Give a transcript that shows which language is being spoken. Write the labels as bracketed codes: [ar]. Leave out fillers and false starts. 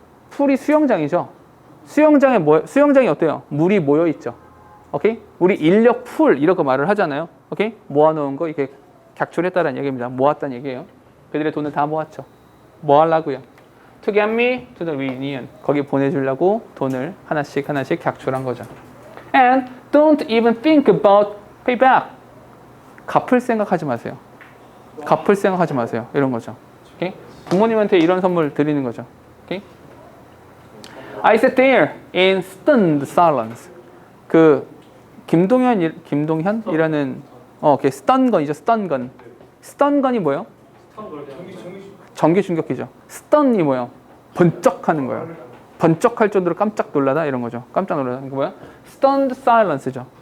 [ko] pool이 수영장이죠. 수영장이 어때요? 물이 모여 있죠. 오케이? 우리 인력 풀 이런 거 말을 하잖아요. 오케이? 모아놓은 거 이렇게 객출했다는 얘기입니다. 모았다는 얘기예요. 그들의 돈을 다 모았죠. 뭐 하려고요? [en] To get me to the reunion. [ko] 거기 보내주려고 돈을 하나씩 객출한 거죠. [en] And don't even think about payback. [ko] 갚을 생각하지 마세요. 갚을 생각하지 마세요. 이런 거죠. 오케이? 부모님한테 이런 선물 드리는 거죠. 오케이? [en] I sat there in stunned silence. [ko] 그 김동현이라는 스턴건이죠. 스턴건. 스턴건이 뭐예요? 전기 충격기죠. 스턴이 뭐예요? 번쩍하는 거예요. 번쩍할 정도로 깜짝 놀라다 이런 거죠. 깜짝 놀라다. 이거 뭐야? stunned silence죠.